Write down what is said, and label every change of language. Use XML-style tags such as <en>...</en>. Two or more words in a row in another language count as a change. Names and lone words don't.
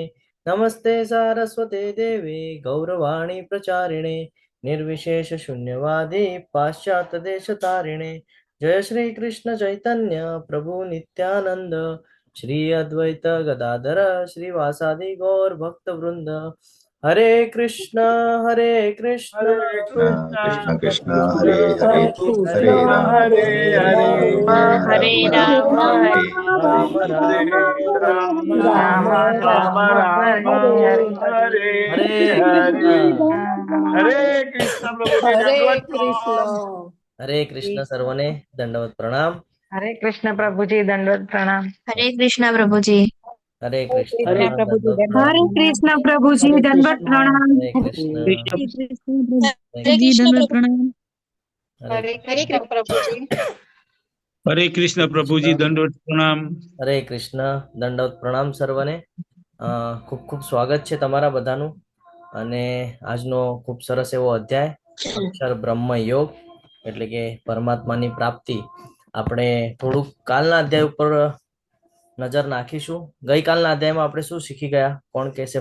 <sa>नमस्ते सारस्वते देवे गौरवाणी प्रचारिणे निर्विशेष शून्यवादी पाश्चात्यदेशतारिणे। जय श्री कृष्ण चैतन्य प्रभु नित्यानंद श्री अद्वैत गदाधर श्रीवासादि गौर भक्त वृंद। हरे कृष्ण कृष्ण कृष्ण कृष्ण कृष्ण हरे हरे हरे राम हरे हरे हरे राम राम हरे राम हरे राम राम राम राम हरे हरे हरे कृष्ण प्रभु जी हरे दंडवत कृष्ण। प्रणाम। हरे कृष्ण सर्वने दंडवत प्रणाम। हरे कृष्ण प्रभु जी दंडवत प्रणाम। हरे कृष्ण प्रभु जी। हरे कृष्ण हरे प्रभुजी दंडवत દંડવત प्रणाम। हरे પ્રણામ. कृष्ण प्रभु जी हरे दंडवत कृष्ण। प्रणाम. हरे कृष्ण કૃષ્ણ हरे कृष्ण हरे हरे પ્રભુજી कृष्ण દંડવત प्रभु। પ્રણામ. हरे हरे कृष्ण प्रभु जी। हरे कृष्ण प्रभु जी दंडवत प्रणाम। हरे कृष्ण दंडवत प्रणाम सर्वने।</sa> <gu>ખૂબ ખૂબ સ્વાગત છે તમારા બધાનું। અને આજનો ખૂબ સરસ એવો અધ્યાય અક્ષર બ્રહ્મ યોગ એટલે કે પરમાત્માની પ્રાપ્તિ આપણે થોડુંક કાલના અધ્યાય ઉપર નજર નાખીશું। ગઈકાલના અધ્યાયમાં આપણે શું શીખી ગયા? કોણ કહેશે?</gu>